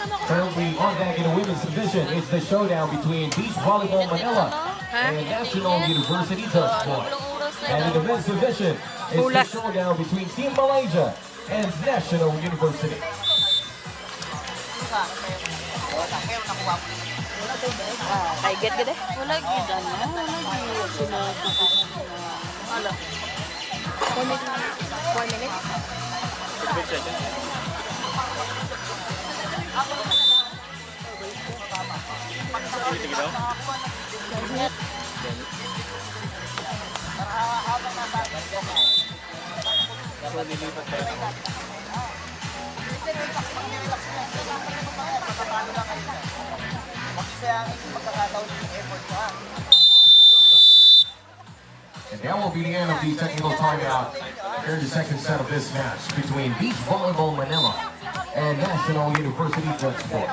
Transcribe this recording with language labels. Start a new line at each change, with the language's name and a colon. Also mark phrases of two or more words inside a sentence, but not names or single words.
English: Currently on deck in the women's division, it's the showdown between Beach Volleyball Manila and National University Touchpoint. And in the men's division, it's the showdown between Team Malaysia and National University. Ay, get eh.
Hiligaynon: Wala gid na. Wala gid. Wala.
English: 4 minutes. 15 seconds.
Hiligaynon: Sige daw.
Filipino: So, lilipat tayo.
English: And that will be the end of the technical timeout here in the second set of this match between Beach Volleyball Manila and National University Touchpoint.